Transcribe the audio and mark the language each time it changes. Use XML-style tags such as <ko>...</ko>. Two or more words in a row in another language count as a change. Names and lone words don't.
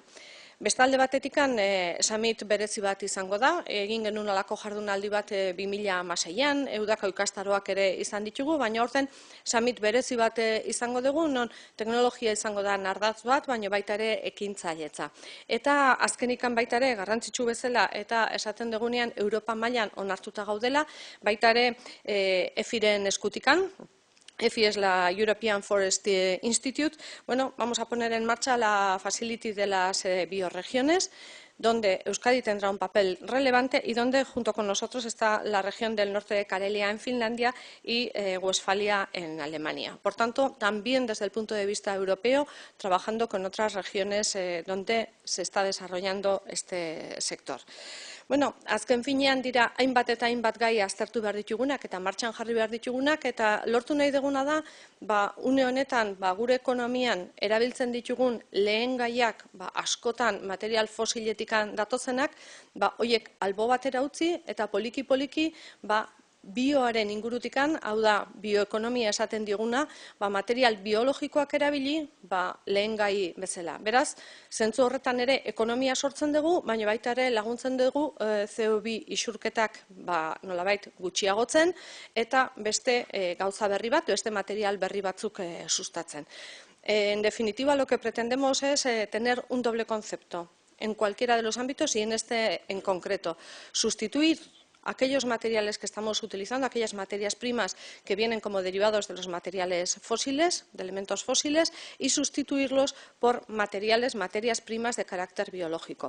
<eu>Beste alde batetikan, summit berezi bat izango da, egin genuen alako jardunaldi bat 2016an, Eudako ikastaroak ere izan ditugu, baina horten summit berezi bat izango dugu, non teknologia izango da ardatz bat, baina baita ere ekintzailetza. Eta azkenikan baita ere garrantzitsu bezala eta esaten dugunean Europa mailan onartuta gaudela, baita ere EFIren eskutikan.</eu> <es>EFI es la European Forest Institute. Bueno, vamos a poner en marcha la Facility de las bioregiones, donde Euskadi tendrá un papel relevante y donde junto con nosotros está la región del norte de Karelia en Finlandia y Westfalia en Alemania. Por tanto, también desde el punto de vista europeo, trabajando con otras regiones donde se está desarrollando este sector.</es> <eu>Bueno, azken finean dira hainbat eta hainbat gai aztertu behar ditugunak eta martxan jarri behar ditugunak eta lortu nahi duguna da, une honetan gure ekonomian erabiltzen ditugun lehen gaiak askotan material fosiletikan datozenak, horiek albo batera utzi eta poliki-poliki bioaren ingurutikan, hau da, bioekonomia esaten diguna, material biologikoak erabili, lehen gai bezala. Beraz, zentzu horretan ere ekonomia sortzen dugu, baina baita ere laguntzen dugu CO2 isurketak nolabait gutxiagotzen eta beste gauza berri bat, beste material berri batzuk sustatzen.</eu> <es>En definitiva, lo que pretendemos es tener un doble concepto en cualquiera de los ámbitos y en este en concreto. Sustituir aquellos materiales que estamos utilizando, aquellas materias primas que vienen como derivados de los materiales fósiles, de elementos fósiles, y sustituirlos por materias primas de carácter biológico.</es>